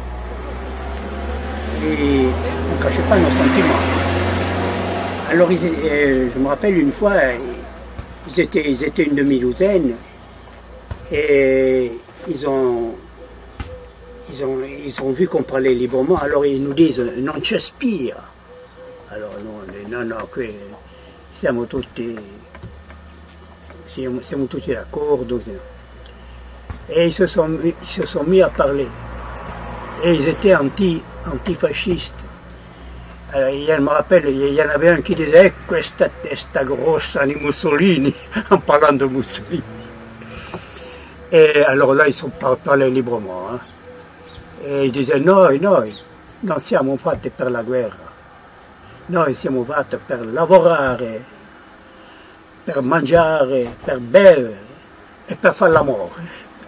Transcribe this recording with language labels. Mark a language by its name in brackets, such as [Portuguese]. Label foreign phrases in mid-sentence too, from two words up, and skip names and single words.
[French] Et on ne cachait pas nos sentiments. Alors, je me rappelle une fois, ils étaient une demi-douzaine, et ils ont vu qu'on parlait librement, alors ils nous disent « [Italian] non ci spia ». [French] Alors nous, on dit « [Italian] non, qui siamo tutti d'accordo ». [French] Et ils se sont mis à parler. Et ils étaient antifascistes. Alors, je me rappelle, il y en avait un qui disait « [Italian] questa testa grossa di Mussolini », [French] en parlant de Mussolini. Et alors là, ils sont parlaient librement. Hein. [Italian] E dice noi non siamo fatti per la guerra, noi siamo fatti per lavorare, per mangiare, per bere e per fare l'amore.